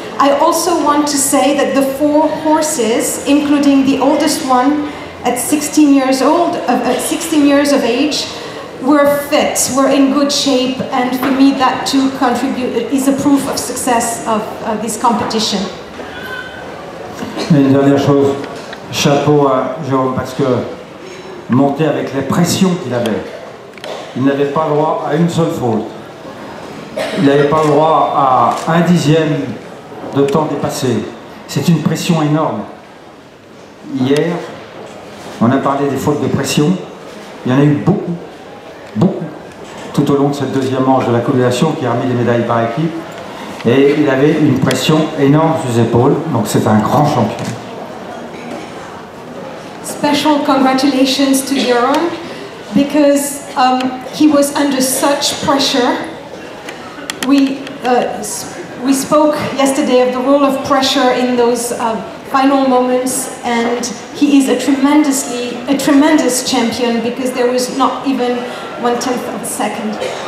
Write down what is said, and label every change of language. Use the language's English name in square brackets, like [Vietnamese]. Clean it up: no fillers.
[English] I also want to say that the 4 horses, including the oldest one at 16 years old, 16 years of age, were fit, were in good shape, and for me that too is a proof of success of this competition. [French] Mais une dernière chose, chapeau à Jérôme, parce que monter avec les pressions qu'il avait, il n'avait pas le droit à une seule faute. Il n'avait pas le droit à 1/10 de temps dépassé. C'est une pression énorme. Hier, on a parlé des fautes de pression. Il y en a eu beaucoup, tout au long de cette deuxième manche de la cumulation qui a remis les médailles par équipe. Et il avait une pression énorme sur ses épaules, donc c'est un grand champion. [English] Special congratulations to Jeroen, because he was under such pressure. We spoke yesterday of the role of pressure in those final moments, and he is a tremendous champion, because there was not even 1/10 of a second.